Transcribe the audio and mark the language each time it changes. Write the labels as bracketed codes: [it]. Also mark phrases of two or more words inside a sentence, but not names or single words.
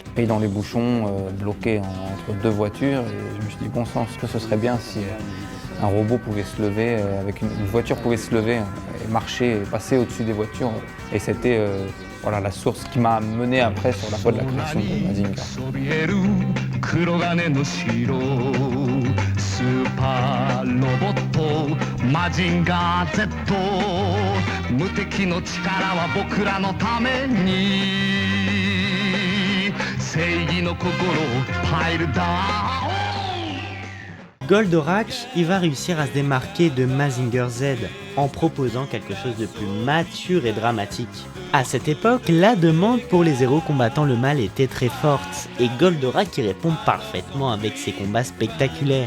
[fr] Et dans les bouchons, bloqué entre deux voitures, et je me suis dit bon sang, que ce serait bien si un robot pouvait se lever, avec une voiture pouvait se lever et marcher et passer au-dessus des voitures. Et c'était voilà, la source qui m'a mené après sur la voie de la création de Mazinger. [ja] スーパーロボットマジンガー Z 無敵の力は僕らのために正義の心をパイルダウン [fr] Goldorak, il va réussir à se démarquer de Mazinger Z en proposant quelque chose de plus mature et dramatique. À cette époque, la demande pour les héros combattant le mal était très forte et Goldorak y répond parfaitement avec ses combats spectaculaires.